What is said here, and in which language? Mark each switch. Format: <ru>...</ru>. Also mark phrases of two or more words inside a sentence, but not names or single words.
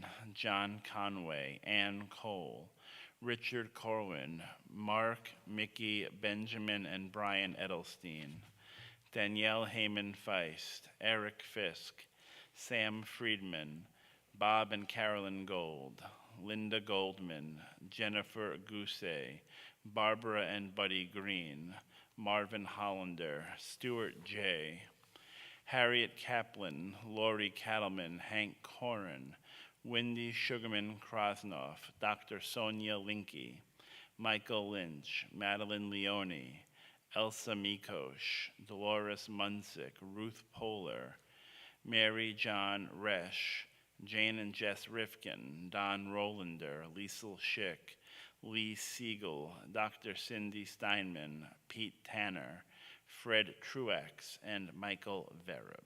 <en>John Conway, Ann Cole, Richard Corwin, Mark, Mickey, Benjamin, and Brian Edelstein, Danielle Heyman Feist, Eric Fisk, Sam Friedman, Bob and Carolyn Gold, Linda Goldman, Jennifer Gousset, Barbara and Buddy Green, Marvin Hollander, Stuart J., Harriet Kaplan, Lori Cattleman, Hank Corin, Wendy Sugarman Krasnoff, Dr. Sonia Linky, Michael Lynch, Madeline Leone, Elsa Mikosh, Dolores Munsick, Ruth Polar, Mary John Resch, Jane and Jess Rifkin, Don Rolander, Liesel Schick, Lee Siegel, Dr. Cindy Steinman, Pete Tanner, Fred Truex, and Michael Vereb.</en>